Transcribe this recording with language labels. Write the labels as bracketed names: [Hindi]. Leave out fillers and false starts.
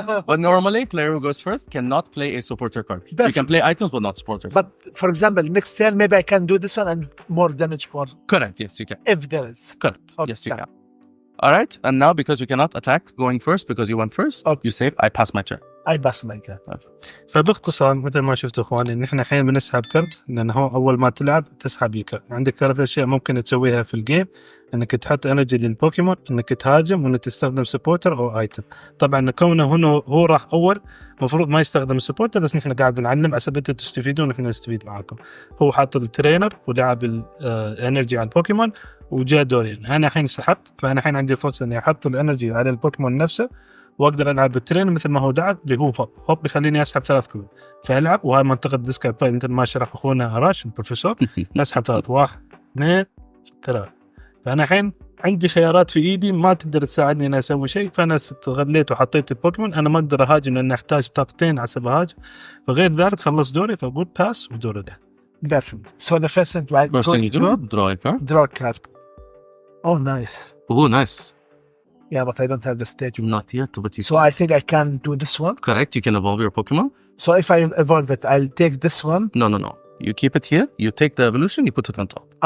[English] But normally, player who goes first cannot play a supporter card. You can play items, but not supporters. But for example, next turn, maybe I can do this one and more damage for Correct, yes, you can. if there is. Correct, Okay. yes, you can. All right, and now because you cannot attack going first because you went first, you save, I pass my turn. I pass my turn. [Arabic] فباختصار مثل ما شفتوا اخواني ان احنا الحين بنسحب كرت، لان هو اول ما تلعب تسحب كرت. عندك 3 اشياء ممكن تسويها في الجيم، انك تحط انرجي للبوكيمون، انك تهاجم، وانك تستخدم سبورتر او ايتم. طبعا كونه هنا هو راح اول المفروض ما يستخدم السبورتر، بس نحن قاعد بنعلم عشان انتم تستفيدون ونحن نستفيد معاكم. هو حاط الترينر ولعب الانرجي على البوكيمون وجاء دوري. انا الحين سحبت، فانا الحين عندي فرصه اني احط الانرجي على البوكيمون نفسه، واقدر العب بالترين مثل ما هو لعب اللي هو هوب بيخليني اسحب 3 كروت فالعب. وهاي منطقه ديسكارد باي مثل ما شرح اخونا راش البروفيسور، نسحب 3 1 2 3. فانا الحين عندي خيارات في ايدي ما تقدر تساعدني اني اسوي شيء، فانا استغليت وحطيت البوكيمون. انا ما اقدر اهاجم لان احتاج طاقتين حسب اهاجم، فغير ذلك خلص دوري فبقول باس ودور ده. [English] Perfect. So the first thing I First thing you do, draw a card. draw a card. Oh, nice. Oh, nice. Yeah, but I don't have the stage. Not yet, but you So I think I can do this one. correct, you can evolve your Pokemon. So if I evolve it, I'll take this one. No. You keep it here, you take the evolution, you put it on top.